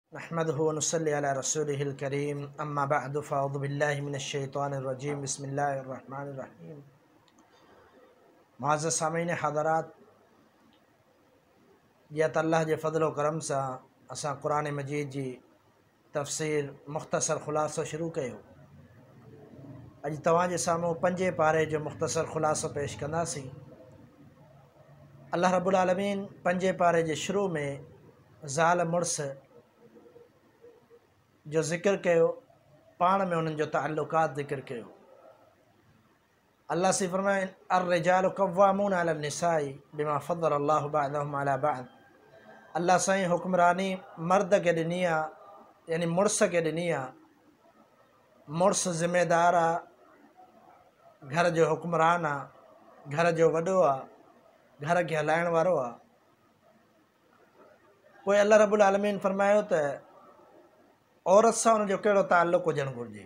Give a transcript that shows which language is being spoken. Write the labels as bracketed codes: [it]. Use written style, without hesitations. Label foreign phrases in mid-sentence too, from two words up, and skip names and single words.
[ar] نحمده ونصلي على رسوله الكريم أما بعد فأعوذ بالله من الشيطان الرجيم بسم الله الرحمن الرحيم. [sd] मुअज़्ज़ज़ सामीन हज़रात, या त अल्लाह जे फ़ज़ल व करम सां असां क़ुरान मजीद जी तफ़सीर मुख़्तसर ख़ुलासो शुरू कयो। अॼु तव्हांजे साम्हूं 5 पारे जो मुख़्तसर ख़ुलासो पेश कंदासीं। अल्लाह रब्बुल आलमीन 5 पारे जे शुरू में ज़ाल मुड़स जो ज़िक्र कयो, पाण में उन्हनि जो ताल्लुकात ज़िक्र कयो। अल्लाह से फरमाए [ar] الرجال قوامون على النساء بما فضل الله بعضهم على بعض. [sd] अल्लाह साईं हुक्मरानी मर्द खे ॾिनी आहे, यानी मुड़स खे ॾिनी आहे। मुड़स ज़िम्मेदार आहे, घर जो हुक्मरान आहे, घर जो वॾो आहे, घर खे हलाइण वारो आहे। पोइ अल्लाह रब्बुल आलमीन फरमायो त औरत सां उनजो कहिड़ो ताल्लुक़ हुजणु घुरिजे।